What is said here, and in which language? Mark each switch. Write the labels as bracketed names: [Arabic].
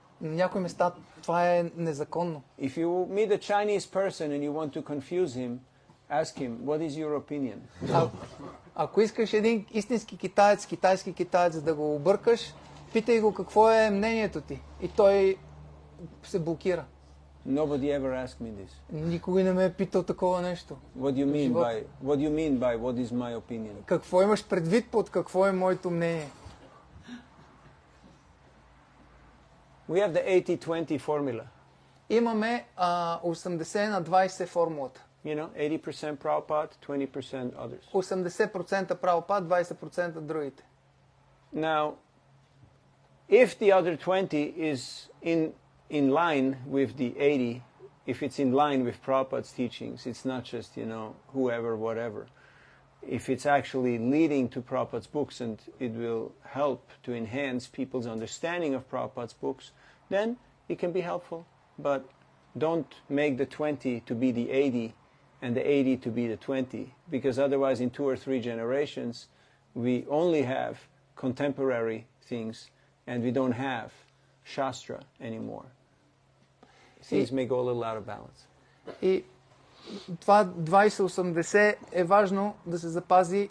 [Bulgarian] На някои места това е незаконно. [English] If you meet a Chinese person and you want to confuse him, ask him, what is your opinion? [Bulgarian] Ако искаш един истински китаец, китайски китаец да го объркаш, питай го какво е мнението ти. И той се блокира. [English] Nobody ever asked me this. [Bulgarian] Никой не ме е питал такова нещо. [English] What do you mean by what is my opinion? [Bulgarian] Какво имаш предвид под какво е моето мнение? [English] We have the 80-20 formula. [Bulgarian] Имаме 80 на 20 формулата. [English] You know, 80% Prabhupada, 20% others. [Bulgarian] 80% Прабхупад, 20% другите. [English] Now, if the other 20 is in line with the 80, if it's in line with Prabhupada's teachings, it's not just, you know, whoever, whatever. If it's actually leading to Prabhupada's books and it will help to enhance people's understanding of Prabhupada's books, then it can be helpful. But don't make the 20 to be the 80 and the 80 to be the 20, because otherwise in 2 or 3 generations we only have contemporary things and we don't have Shastra anymore. Things may go a little out of balance. [Bulgarian] И това 20-80 е важно да се запази.